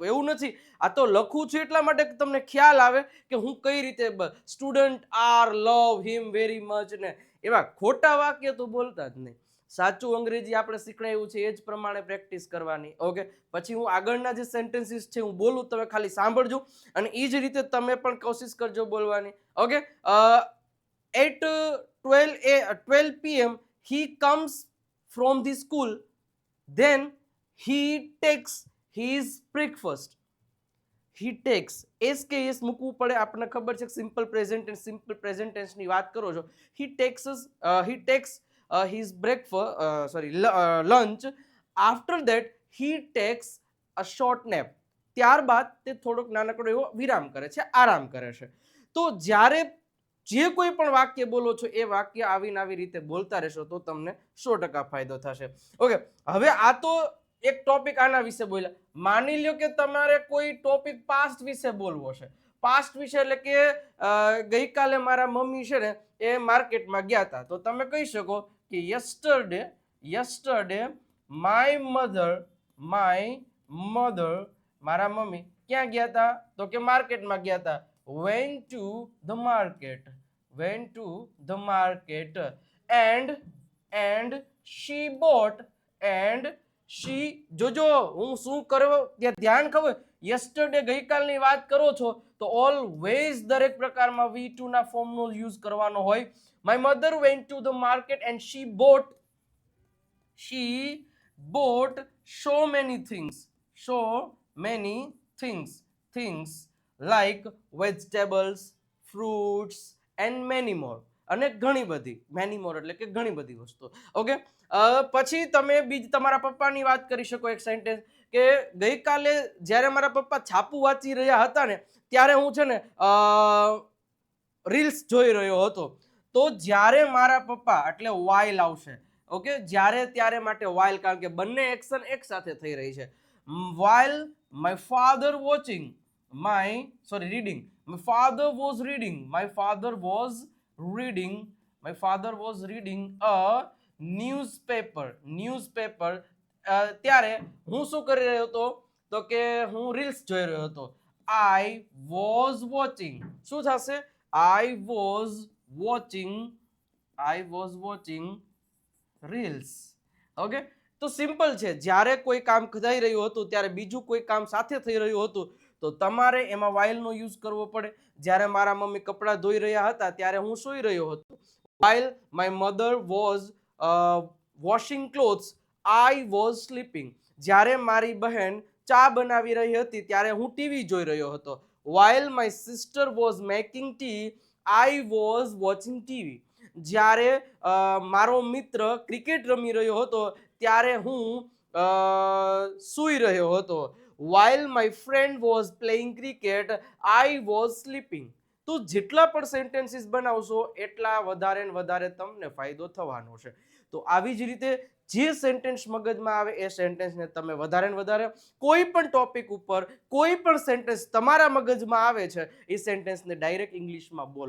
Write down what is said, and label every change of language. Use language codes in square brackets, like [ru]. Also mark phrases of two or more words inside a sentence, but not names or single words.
[gu] એવું નથી, આ તો લખું છું એટલા માટે તમને ખ્યાલ આવે કે હું કઈ રીતે [en] student are love him very much [gu] ને એવા ખોટા વાક્ય તો બોલતા જ નહીં. સાચું અંગ્રેજી આપણે શીખડાયું છે એ જ પ્રમાણે પ્રેક્ટિસ કરવાની. ઓકે, પછી હું આગળના જે સેન્ટેન્સીસ છે હું બોલું, તમે ખાલી સાંભળજો અને એ જ રીતે તમે પણ કોશિશ કરજો બોલવાની. ઓકે, [en] at 12 p.m. he comes from the school. Then he takes his breakfast. He takes SKS [gu] મૂકવું પડે, આપણને ખબર છે. [en] simple present [gu] ટેન્સની વાત કરો છો. [en] he takes his lunch. After that he takes a short nap. [gu] ત્યારબાદ તે થોડોક નાનકડો એવો વિરામ કરે છે, આરામ કરે છે. તો જ્યારે જે કોઈ પણ વાક્ય બોલો છો એ વાક્ય આવીને આવી રીતે બોલતા રહેશો તો તમને 100% ફાયદો થશે. ઓકે, હવે આ તો એક ટોપિક આના વિશે બોલ્યા. માની લ્યો કે તમારે કોઈ ટોપિક પાસ્ટ વિશે બોલવો છે. પાસ્ટ વિશે એટલે કે ગઈકાલે મારા મમ્મી છે ને એ માર્કેટમાં ગયા હતા, તો તમે કહી શકો કે [en] yesterday my mother [gu] મારા મમ્મી ક્યાં ગયા હતા? તો કે માર્કેટમાં ગયા હતા. [en] went to the market and she bought [gu] જોજો હું શું કરવા ત્યાં ધ્યાન ખબર. યસ્ટરડે ગઈકાલની વાત કરો છો તો ઓલવેઝ દરેક પ્રકારમાં V2 ના ફોર્મનો યુઝ કરવાનો હોય. [en] my mother went to the market and she bought so many things like vegetables, fruits and many more. [gu] અને ઘણી બધી, [en] many more [gu] એટલે કે ઘણી બધી વસ્તુ. ઓકે, પછી તમે તમારા પપ્પાની વાત કરી શકો. એક સેન્ટેન્સ કે ગઈકાલે જ્યારે મારા પપ્પા છાપું વાંચી રહ્યા હતા ને ત્યારે હું છે ને રીલ્સ જોઈ રહ્યો હતો. તો જ્યારે મારા પપ્પા એટલે વાઇલ આવશે. ઓકે, જ્યારે ત્યારે માટે વાઇલ, કારણ કે બંને એક્શન એક સાથે થઈ રહી છે. [en] while my father reading. My father was reading a newspaper. [gu] ત્યારે હું શું કરી રહ્યો હતો? તો કે હું રીલ્સ જોઈ રહ્યો હતો. [en] I was watching. [gu] શું થશે? [en] I was watching reels. [gu] ઓકે, તો સિમ્પલ છે. જ્યારે કોઈ કામ થઈ રહ્યું હતું ત્યારે બીજું કોઈ કામ સાથે થઈ રહ્યું હતું તો તમારે એમાં વાઇલનો યુઝ કરવો પડે. જ્યારે મારા મમ્મી કપડાં ધોઈ રહ્યા હતા ત્યારે હું સૂઈ રહ્યો હતો. [en] while my mother was washing clothes, I was sleeping. [gu] જ્યારે મારી બહેન ચા બનાવી રહી હતી ત્યારે હું ટીવી જોઈ રહ્યો હતો. [en] while my sister was making tea, I was watching TV. [gu] જ્યારે મારો મિત્ર ક્રિકેટ રમી રહ્યો હતો ત્યારે હું સૂઈ રહ્યો હતો. [en] while my friend was playing cricket, I was sleeping. [gu] તો જેટલા પણ સેન્ટેન્સીસ બનાવશો એટલા વધારે ને વધારે તમને ફાયદો થવાનો છે. તો આવી જ રીતે જે સેન્ટેન્સ મગજમાં આવે એ સેન્ટેન્સને તમે વધારે ને વધારે કોઈ પણ ટોપિક ઉપર કોઈ પણ સેન્ટેન્સ તમારા મગજમાં આવે છે એ સેન્ટેન્સને ડાયરેક્ટ ઇંગ્લિશમાં બોલો.